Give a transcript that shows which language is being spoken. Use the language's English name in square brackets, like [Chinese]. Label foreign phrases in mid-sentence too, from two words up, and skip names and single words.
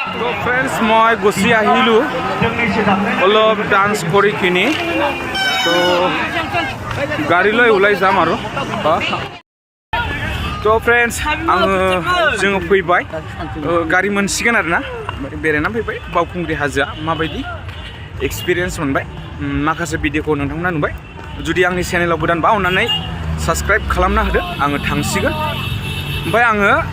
[Assamese] তো ফ্রেন্ডস মই গুচি আহিলোঁ অলপ ডান্স কৰি কিনি তো গাড়ী লৈ ওলাই যাম আৰু তো ফ্রেন্ডস [Bodo] जोङो फैबाय गारि मोनसिगोन आरोना बेरायना फैबाय बावखुंग्रि हाजोआ माबायदि एक्सपिरियेन्स मोनबाय माखासे भिडिअखौ नोंथांमोना नुबाय जुदि आंनि चेनेलाव गोदानबा अननानै साबस्क्राइब खालामना होदो आङो थांसिगोन ओमफ्राय आङो